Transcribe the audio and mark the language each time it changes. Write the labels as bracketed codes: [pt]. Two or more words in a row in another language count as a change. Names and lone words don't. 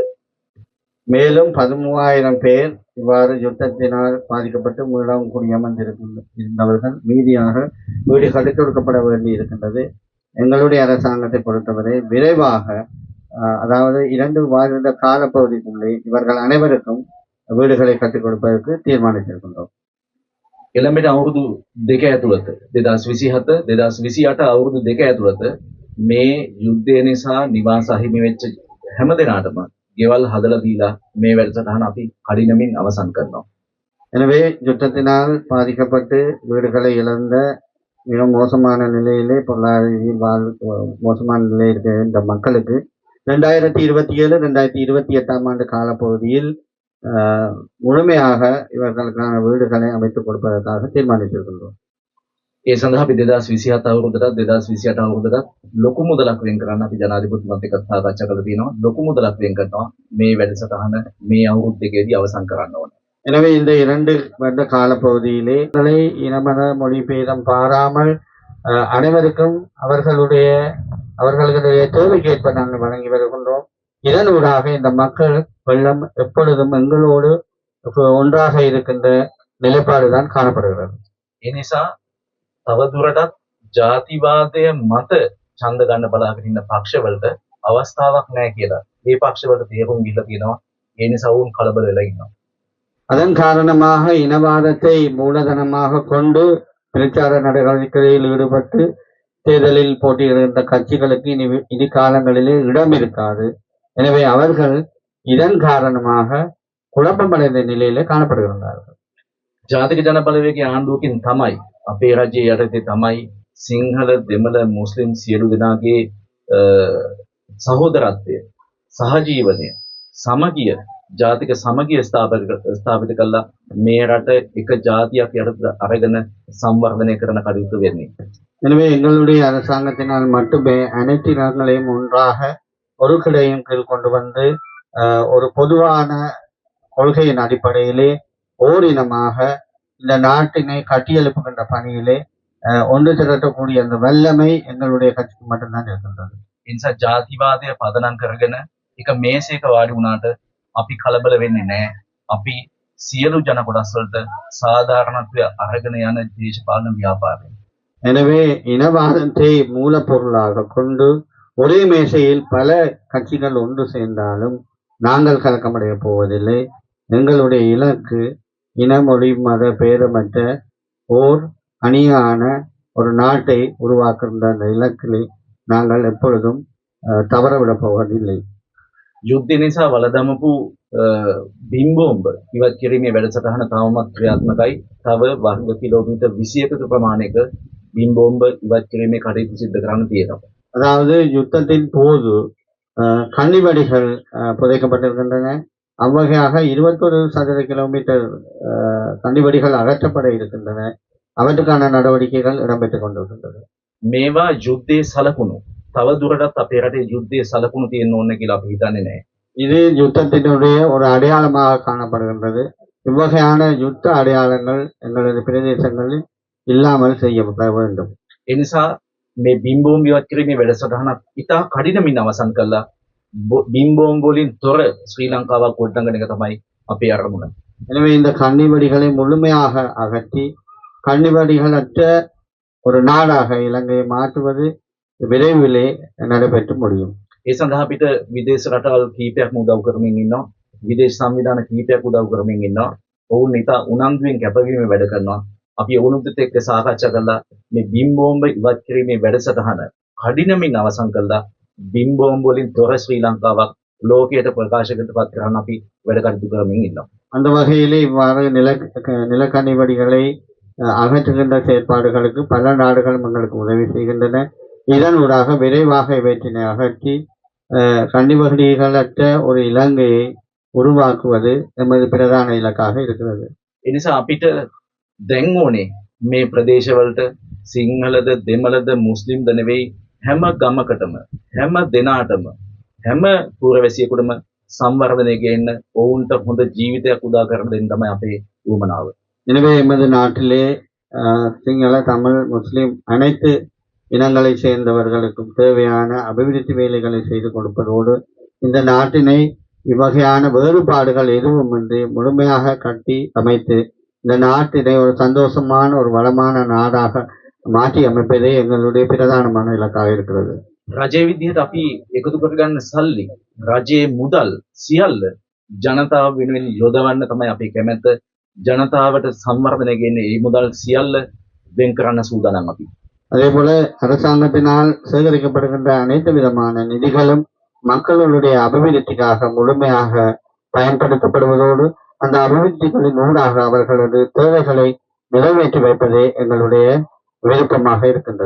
[ta] மேலும் 13,000 பேர் இவ்வாறு யுத்தத்தினால் பாதிக்கப்பட்டு மீளவும் இருந்தவர்கள் மீதியாக வீடுகளுக்கு கொடுக்கப்பட வேண்டி இருக்கின்றது. எங்களுடைய அரசாங்கத்தை பொறுத்தவரை விரைவாக அதாவது 2 வருட காலப்பகுதிக்குள்ளே இவர்கள் அனைவருக்கும் வீடுகளை கட்டிக் கொடுப்பதற்கு தீர்மானித்திருக்கின்றோம். [si] එළඹෙන අවුරුදු 2 ඇතුළත 2027 2028 අවුරුදු 2 ඇතුළත මේ යුද්ධය නිසා නිවාස අහිමි වෙච්ච හැම දෙනාටම ගෙවල් හදලා දීලා මේ වැඩසටහන අපි කඩිනමින් අවසන් කරනවා. [ta] எனவே யுத்தத்தினால் பாதிக்கப்பட்டு வீடுகளை இழந்த மிக மோசமான நிலையிலே பொருளாதார மோசமான நிலையில் இருக்கிற இந்த மக்களுக்கு 2027 2028 ஆண்டு காலப்பகுதியில் முழுமையாக இவர்களுக்கான வீடுகளை அமைத்துக் கொடுப்பதற்காக தீர்மானித்திருக்கின்றோம். [si] ඒ සඳහා අපි 2027 අවුරුද්දට 2028 අවුරුද්දට ලොකු මුදලක් වෙන් කරන්න අපි ජනාධිපතිතුමත් එක්ක සාකච්ඡා කරලා තියෙනවා. ලොකු මුදලක් වෙන් කරනවා මේ වැඩසටහන මේ අවුරුදු දෙකේදී අවසන් කරන්න ඕන. [ta] எனவே இந்த 2 வருட காலப்பகுதியிலே இனமத மொழி பேதம் பாராமல் அனைவருக்கும் அவர்களுடைய தேவைக்கேற்ப நாங்கள் வழங்கி வருகின்றோம். இதனூடாக இந்த மக்கள் வெள்ளம் எப்பொழுதும் எங்களோடு ஒன்றாக இருக்கின்ற நிலைப்பாடுதான் காணப்படுகிறது. [si] ඒ නිසා තවදුරටත් ජාතිවාදය මත ඡන්ද ගන්න බලාගෙන ඉන්න පක්ෂවලට අවස්ථාවක් නැහැ කියලා. මේ පක්ෂවලට තේරුම් ගිහිල්ලා තියෙනවා. ඒ නිසා වුන් කලබල වෙලා ඉන්නවා. [ta] அதன் காரணமாக இனவாதத்தை மூலதனமாக கொண்டு பிரச்சார நடவடிக்கைகளில் ஈடுபட்டு தேர்தலில் போட்டியிடுகின்ற கட்சிகளுக்கு இனி காலங்களிலே இடம் இருக்காது. எனவே அவர்கள் இதன் காரணமாக குழப்பமடைந்த நிலையிலே காணப்படுகின்றார்கள். [si] ජාතික ජන බලවේගයේ ආණ්ඩුවකින් තමයි අපේ රජයේ යටතේ තමයි සිංහල දෙමළ මුස්ලිම් සියලු දෙනාගේ සහෝදරත්වය සහජීවනය සමගිය ජාතික සමගිය ස්ථාපිත කළා මේ රට එක ජාතියක් යටතේ අරගෙන සංවර්ධනය කරන කටයුතු වෙන්නේ. [ta] எனவே எங்களுடைய அரசாங்கத்தினால் மட்டுமே அனைத்து இனங்களையும் ஒன்றாக ஒரு கிளையின் கீழ் கொண்டு வந்து ஒரு பொதுவான கொள்கையின் அடிப்படையிலே ஓரினமாக இந்த நாட்டினை கட்டியெழுப்புகின்ற பணியிலே ஒன்று திரட்டக்கூடிய அந்த வல்லமை எங்களுடைய கட்சிக்கு மட்டும்தான் இருக்கின்றது. [si] ඒ නිසා ජාතිවාදය පදනම් කරගෙන එක මේසයක වාඩි වුණාට අපි කලබල වෙන්නේ නැහැ. අපි සියලු ජන කොටස් වලට සාධාරණත්වය අරගෙන යන දේශපාලන ව්‍යාපාරය. [ta] எனவே இனவாதத்தை மூலப்பொருளாக கொண்டு ஒரே மேசையில் பல கட்சிகள் ஒன்று சேர்ந்தாலும் நாங்கள் கலக்கமடைய போவதில்லை. எங்களுடைய இலக்கு இனமொழி மத பேதமற்ற ஓர் அணியான ஒரு நாட்டை உருவாக்குகின்ற அந்த இலக்கிலே நாங்கள் எப்பொழுதும் தவறவிடப் போவதில்லை. [si] යුද්ධය නිසා වලදමපු බිම්බෝම්බ ඉවත් කිරීමේ වැඩසටහන තවමත් ක්‍රියාත්මකයි. තව වර්ග කිලෝමීටර් 21ක ප්‍රමාණයක බිම්බෝම්බ ඉවත් කිරීමේ කටයුතු සිදු කරන්න තියෙනවා. [ta] அதாவது யுத்தத்தின் போது கன்னிவெடிகள் புதைக்கப்பட்டிருக்கின்றன. அவ்வகையாக 21 சதுர கிலோமீட்டர் கன்னிவெடிகள் அகற்றப்பட இருக்கின்றன. அவற்றுக்கான நடவடிக்கைகள் இடம்பெற்றுக் கொண்டிருக்கின்றன. [si] මේවා යුද්ධයේ සලකුණු. තව දුරටත් අපේ රටේ යුද්ධයේ සලකුණු තියෙන්න ඕන කියලා අපි හිතන්නේ නැහැ. [ta] இது யுத்தத்தினுடைய ஒரு அடையாளமாக காணப்படுகின்றது. இவ்வகையான யுத்த அடையாளங்கள் எங்களது பிரதேசங்களில் இல்லாமல் செய்யப்பட வேண்டும். [si] ඒ නිසා මේ බිම්බෝම්බ ඉවත් කිරීමේ වැඩසටහනත් ඉතා කඩිනමින් අවසන් කළා. බිම්බෝම්බ වලින් තොර ශ්‍රී ලංකාවක් ගොඩනගන එක තමයි අපේ අරමුණ. [ta] எனவே இந்த கன்னிவெடிகளை முழுமையாக அகற்றி கன்னிவெடிகளற்ற ஒரு நாடாக இலங்கையை மாற்றுவது விரைவிலே நடைபெற்று முடியும். [si] ඒ සඳහා අපිට විදේශ රටවල් කීපයක්ම උදව් කරමින් ඉන්නවා. විදේශ සංවිධාන කීපයක් උදව් කරමින් ඉන්නවා. ඔවුන් ඉතා උනන්දුවෙන් කැපවීම වැඩ කරනවා. අපි ඔවුන්ත් එක්ක සාකච්ඡා කළා මේ බිම්බෝම්බ ඉවත් කිරීමේ වැඩසටහන කඩිනමින් අවසන් කළා. බිම්බෝම්බ වලින් තොර ශ්‍රී ලංකාවක් ලෝකයට ප්‍රකාශකට පත් කරන්න අපි වැඩ කටයුතු කරමින් ඉන්නවා. [ta] அந்த வகையிலே இவ்வாறு நிலக்கன்னிவெடிகளை அகற்றுகின்ற செயற்பாடுகளுக்கு பல நாடுகளும் எங்களுக்கு உதவி செய்கின்றன. இதனூடாக விரைவாக இவற்றினை அகற்றி கன்னிவெடிகளற்ற ஒரு இலங்கையை உருவாக்குவது எமது பிரதான இலக்காக இருக்கிறது. [si] ඒ නිසා අපිට දැන් ඕනේ මේ ප්‍රදේශවලට සිංහලද දෙමළද මුස්ලිම්ද නෙවෙයි හැම ගමකටම හැම දෙනාටම හැම පුරවැසියෙකුටම සංවර්ධනය ගෙන්න ඔවුන්ට හොඳ ජීවිතයක් උදා කරන දෙන්න තමයි අපේ උවමනාව. [ta] எனவே எமது நாட்டிலே சிங்கள, தமிழ், முஸ்லிம் அனைத்து இனங்களை சேர்ந்தவர்களுக்கும் தேவையான அபிவிருத்தி வேலைகளை செய்து கொடுப்பதோடு இந்த நாட்டினை இவ்வகையான வேறுபாடுகள் எதுவுமின்றி முழுமையாக கட்டி அமைத்து இந்த நாட்டினை ஒரு சந்தோஷமான ஒரு வளமான நாடாக மாற்றி அமைப்பதே எங்களுடைய பிரதானமான இலக்காக இருக்கிறது. [si] රජය විදිහට අපි එකතු කරගන්න සල්ලි රජයේ මුදල් සියල්ල ජනතාව වෙනුවෙන් යොදවන්න තමයි අපේ කැමැත්ත. ජනතාවට සංවර්ධනය ගෙන්නේ ඒ මුදල් සියල්ල වෙන් කරන්න සූදානම් අපි. [ta] அதே போல அரசாங்கத்தினால் சேகரிக்கப்படுகின்ற அனைத்து விதமான நிதிகளும் மக்களுடைய அபிவிருத்திக்காக முழுமையாக பயன்படுத்தப்படுவதோடு அந்த அபிவிருத்திகளின் ஊடாக அவர்களது தேவைகளை நிறைவேற்றி வைப்பதே எங்களுடைய விருப்பமாக இருக்கின்றது.